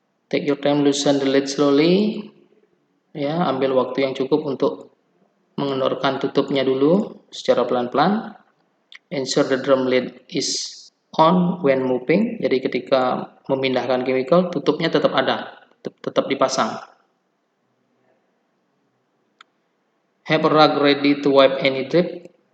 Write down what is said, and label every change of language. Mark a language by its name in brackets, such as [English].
[English] Take your time, loosen the lid slowly. [Indonesian] Ya, ambil waktu yang cukup untuk mengendorkan tutupnya dulu secara pelan-pelan. [English] Ensure the drum lid is on when moving. [Indonesian] Jadi ketika memindahkan chemical, tutupnya tetap ada, tetap dipasang. [English] Have a rag ready to wipe any drip.